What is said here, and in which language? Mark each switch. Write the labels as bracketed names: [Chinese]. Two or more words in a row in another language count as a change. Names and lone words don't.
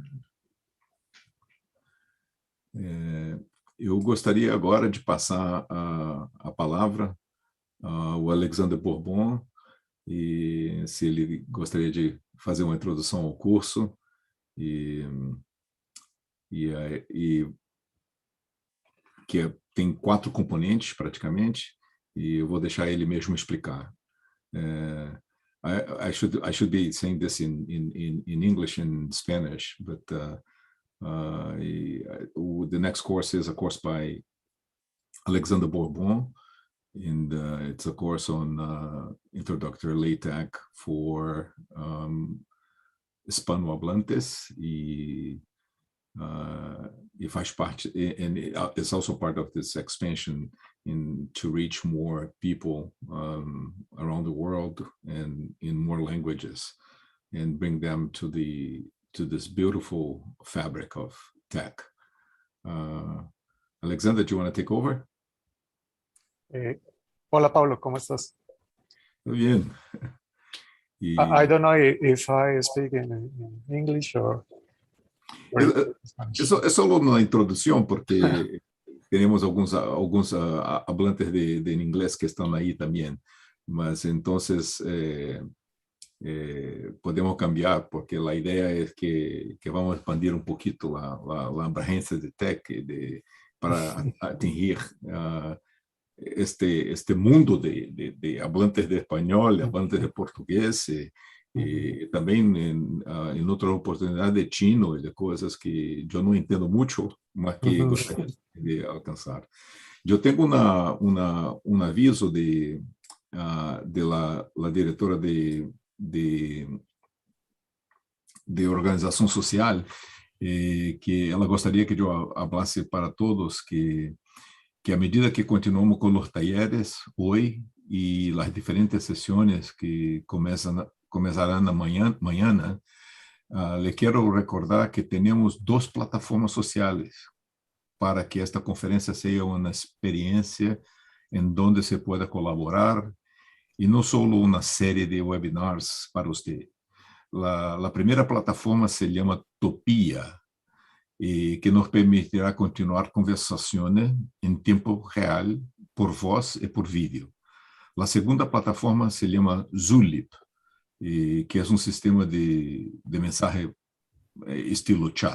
[Portuguese] Eu gostaria agora de passar a palavra ao Alexander Bourbon, e se ele gostaria de fazer uma introdução ao curso, que tem 4 componentes, praticamente, e eu vou deixar ele mesmo explicar. [English] I should be saying this in English and Spanish, but the next course is a course by Alexander Bourbon, and it's a course on introductory LaTeX for hispanohablantes, e [Portuguese] faz parte, [English] and it's also part of this expansion to reach more people around the world and in more languages, and bring them to this beautiful fabric of tech. Alexander, do you want to take over? [Spanish] Hola, Pablo, ¿cómo estás? Muy bien. [English] I don't know if I speak in English or... [Spanish] Es solo una introducción porque tenemos algunos hablantes de inglés que están ahí también. Mas entonces podemos cambiar porque la idea es que vamos a expandir un poquito la abrangência de TEC para atingir este mundo de hablantes de español, de hablantes de portugués, también en otras oportunidades de chino y de cosas que yo no entiendo mucho, más que gostaria de alcanzar. Yo tengo un aviso de la directora de organización social, [Portuguese] que ela gostaria que eu hablasse para todos que à medida que continuamos com os talleres hoje e as diferentes sessões que começarão amanhã, le quero recordar que temos 2 plataformas sociais para que esta conferência seja uma experiência em [Spanish] donde se pueda colaborar [Portuguese] e não só uma série de webinars para você. A primeira plataforma se chama Topia, que nos permitirá continuar conversações em tempo real, por voz e por vídeo. A segunda plataforma se chama Zulip, que é sistema de mensagem estilo chat.